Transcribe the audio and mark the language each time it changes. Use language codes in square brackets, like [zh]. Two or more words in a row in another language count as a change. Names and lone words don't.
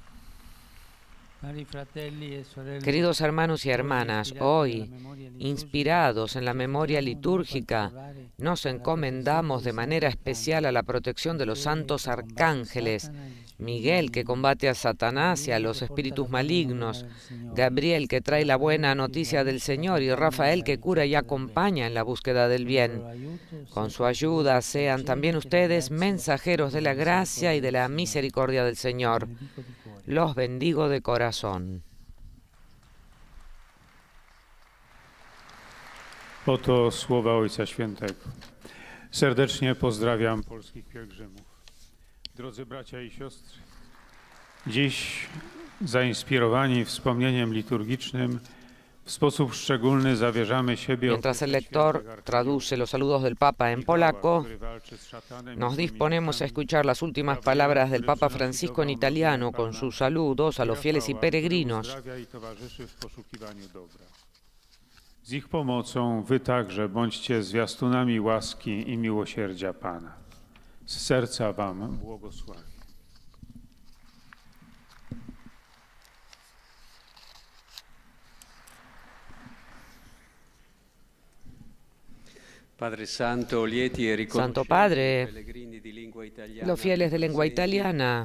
[es] Queridos hermanos y hermanas, hoy, inspirados en la memoria litúrgica, nos encomendamos de manera especial a la protección de los santos arcángeles, Miguel, que combate a Satanás y a los espíritus malignos, Gabriel, que trae la buena noticia del Señor, y Rafael, que cura y acompaña en la búsqueda del bien. Con su ayuda sean también ustedes mensajeros de la gracia y de la misericordia del Señor. Los bendigo de corazón. [pl] Oto słowa Ojca Świętego. Serdecznie pozdrawiam polskich pielgrzymów. Drodzy bracia i siostry, dziś zainspirowani wspomnieniem liturgicznym w sposób szczególny zawierzamy siebie. [es] Mientras el lector traduce los saludos del Papa en polaco, nos disponemos a escuchar las últimas palabras del Papa Francisco en italiano con sus saludos a los fieles y peregrinos. [pl] Z ich pomocą wy także bądźcie zwiastunami łaski i miłosierdzia Pana. Z serca wam błogosławię. [es] Santo Padre, los fieles de lengua italiana